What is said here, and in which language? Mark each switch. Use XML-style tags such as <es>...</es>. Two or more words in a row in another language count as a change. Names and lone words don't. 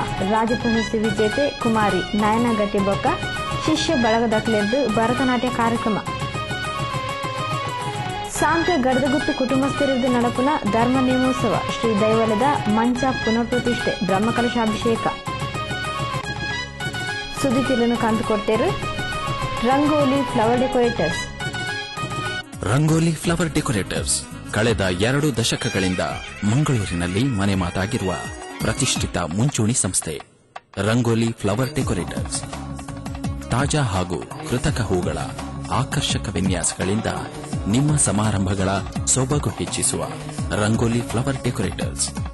<tcy>ರಾಜ್ಯ ಪ್ರಶಸ್ತಿ ವಿಜೇತೆ ಕುಮಾರಿ ನಯನ ಗಟ್ಟಿಬೊಕ್ಕ ಶಿಷ್ಯ ಬಳಗದಕ್ಲೆದ್ದು ಭರತನಾಟ್ಯ ಕಾರ್ಯಕ್ರಮ. ಸಾಂತ್ಯ ಗಡದಗುತ್ತು ಕುಟುಂಬಸ್ಥರಿದ್ದು ನಡಪುನ ಧರ್ಮ ನೇಮೋತ್ಸವ ಶ್ರೀ ದೈವಲದ ಮಂಚ ಪುನಃಪ್ರತಿಷ್ಠೆ ಬ್ರಹ್ಮಕಲಶಾಭಿಷೇಕ. ಸುದ್ದಿ ತಿರುನು ಕಂಡುಕೊಡ್ತೇರು ರಂಗೋಲಿ ಫ್ಲವರ್ ಡೆಕೋರೇಟರ್ಸ್.</tcy> <kn>ರಂಗೋಲಿ ಫ್ಲವರ್ ಡೆಕೋರೇಟರ್ಸ್ ಕಳೆದ 2 ದಶಕಗಳಿಂದ ಮಂಗಳೂರಿನಲ್ಲಿ ಮನೆ ಮಾತಾಗಿರುವ ಪ್ರತಿಷ್ಠಿತ ಮುಂಚೂಣಿ ಸಂಸ್ಥೆ. ರಂಗೋಲಿ ಫ್ಲವರ್ ಡೆಕೋರೇಟರ್ಸ್ ತಾಜಾ ಹಾಗೂ ಕೃತಕ ಹೂಗಳ ಆಕರ್ಷಕ ವಿನ್ಯಾಸಗಳಿಂದ ನಿಮ್ಮ ಸಮಾರಂಭಗಳ ಸೊಬಗು ಹೆಚ್ಚಿಸುವ ರಂಗೋಲಿ ಫ್ಲವರ್ ಡೆಕೋರೇಟರ್ಸ್.</kn>